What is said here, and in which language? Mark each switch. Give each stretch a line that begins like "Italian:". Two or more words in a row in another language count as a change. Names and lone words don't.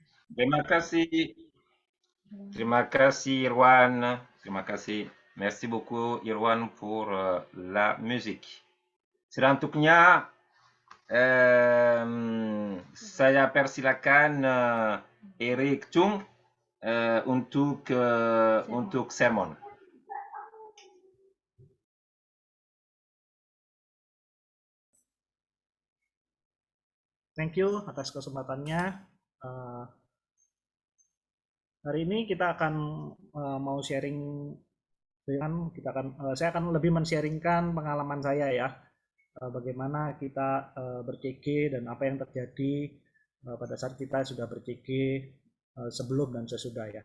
Indonesian: Terima terima kasih Irwan, terima kasih.
French: Merci beaucoup Irwan pour la musique.
Indonesian: Selanjutnya saya persilakan Eric Chung untuk sermon.
English: Thank you
Indonesian: atas kesempatannya. Uh, Hari ini kita akan mau sharing saya akan lebih men-sharingkan pengalaman saya ya. Bagaimana kita ber-CG dan apa yang terjadi pada saat kita sudah ber-CG sebelum dan sesudah ya.